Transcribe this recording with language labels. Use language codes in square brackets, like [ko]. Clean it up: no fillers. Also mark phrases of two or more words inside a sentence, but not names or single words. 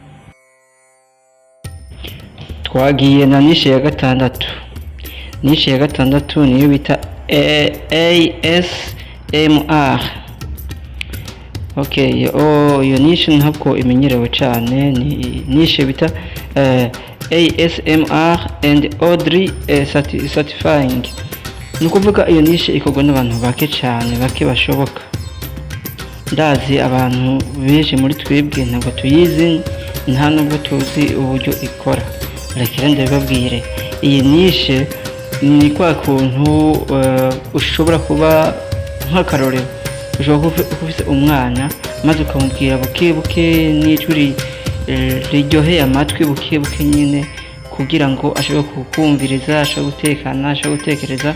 [rn] Twagiye na nishe ya gatandatu. Nishe ya gatandatu niyo bita ASMR. Okay, iyo nishe ntabwo imenyerewe cyane, ni nishe bita [en] ASMR and Audrey Certifying. [rn] Nukuvuga iyo nishe ikorwa n'abantu bake cyane, bake bashoboka. Ndazi abantu benshi muri twebwe ntabwo tuyizi, nta nubwo tuzi uburyo ikora. Rekera ndababwire, iyi nishe ni kwa kuntu ushobora kuba nk'akarorero ushobora kuba ufise umwana maze ukamubwira buke buke n'ijwi riryoheye amatwi buke buke nyine kugira ngo ashobore kukumviriza, ashobore gutekana, ashobore gutekereza.